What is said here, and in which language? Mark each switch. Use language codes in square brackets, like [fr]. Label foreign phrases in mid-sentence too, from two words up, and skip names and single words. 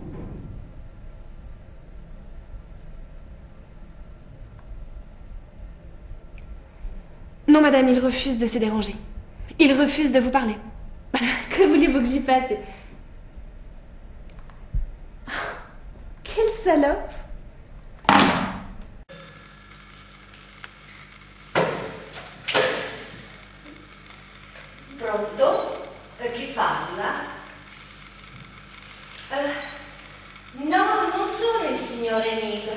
[fr] Non, madame, il refuse de se déranger. Il refuse de vous parler. Que voulez-vous que j'y fasse? Quelle salope! [it] Pronto? Chi parla? No, non sono il signor Emile.